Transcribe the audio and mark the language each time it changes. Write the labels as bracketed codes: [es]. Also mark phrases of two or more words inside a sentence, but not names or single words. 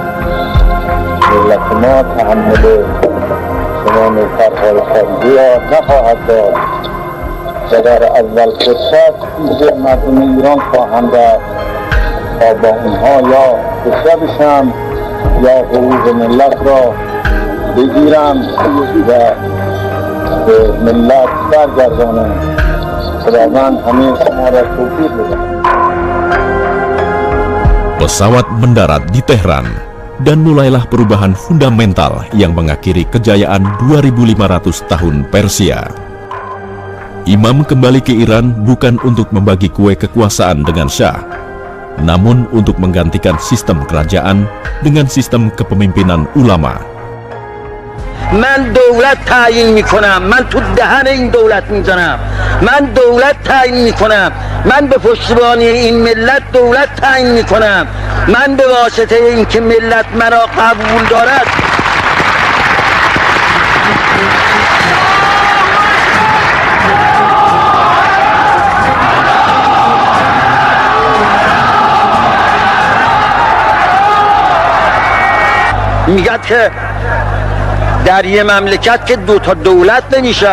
[fa] تحمل شما نوکرهای خارجی را نخواهد داد و در اول فرصت پیش مردم ایران خواهم رفت تا با اونها یا کشته بشم یا حقوق ملت را بگیرم و به ملت برگردانم. خداوند همه شما را توفیق بدهد. [id] Pesawat mendarat di Tehran dan mulailah perubahan fundamental yang mengakhiri kejayaan 2500 tahun Persia. Imam kembali ke Iran bukan untuk membagi kue kekuasaan dengan Shah, namun untuk menggantikan sistem kerajaan dengan sistem kepemimpinan ulama. [fa] من دولت تعیین میکنم، من تو دهن این دولت میزنم، من دولت تعیین میکنم، من به پشتیبانی این ملت دولت تعیین میکنم، من به واسطه اینکه ملت مرا قبول دارد میگه که در یه مملکت که دوتا دولت نمیشد.